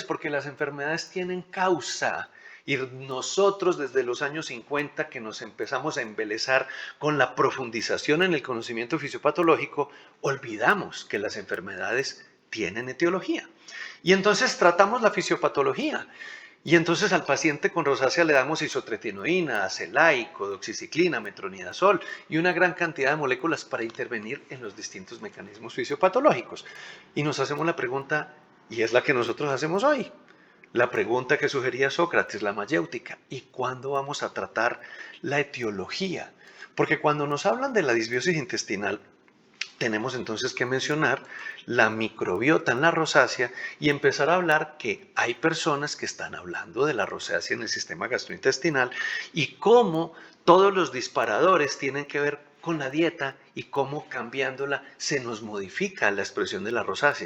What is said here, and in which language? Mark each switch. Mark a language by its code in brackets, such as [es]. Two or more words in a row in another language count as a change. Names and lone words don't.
[es] Porque las enfermedades tienen causa. Y nosotros desde los años 50 que nos empezamos a embelezar con la profundización en el conocimiento fisiopatológico, olvidamos que las enfermedades tienen etiología. Y entonces tratamos la fisiopatología. Y entonces al paciente con rosácea le damos isotretinoína, acelaico, doxiciclina, metronidazol y una gran cantidad de moléculas para intervenir en los distintos mecanismos fisiopatológicos. Y nos hacemos la pregunta, y es la que nosotros hacemos hoy, la pregunta que sugería Sócrates, la mayéutica, ¿y cuándo vamos a tratar la etiología? Porque cuando nos hablan de la disbiosis intestinal, tenemos entonces que mencionar la microbiota en la rosácea y empezar a hablar que hay personas que están hablando de la rosácea en el sistema gastrointestinal y cómo todos los disparadores tienen que ver con la dieta y cómo cambiándola se nos modifica la expresión de la rosácea.